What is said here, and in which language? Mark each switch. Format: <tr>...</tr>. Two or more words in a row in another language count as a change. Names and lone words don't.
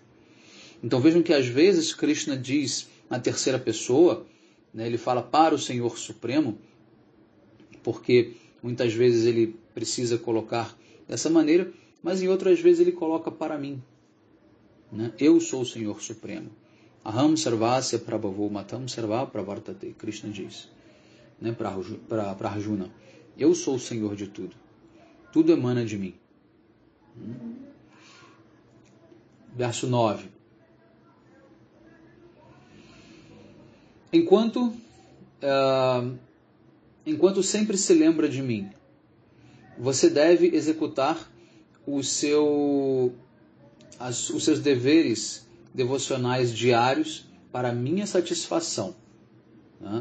<pt>Então vejam que às vezes Krishna diz na terceira pessoa, né, ele fala para o Senhor Supremo, porque muitas vezes ele precisa colocar dessa maneira, mas em outras vezes ele coloca para mim, né? Eu sou o Senhor Supremo.</pt> <sa>Aham sarvasya prabhavo matam sarva pravartate,</sa> <pt>Krishna diz, né, para Arjuna. Eu sou o Senhor de tudo. Tudo emana de mim. Verso 9. Enquanto sempre se lembra de mim, você deve executar os seus deveres devocionais diários para minha satisfação, né?</pt>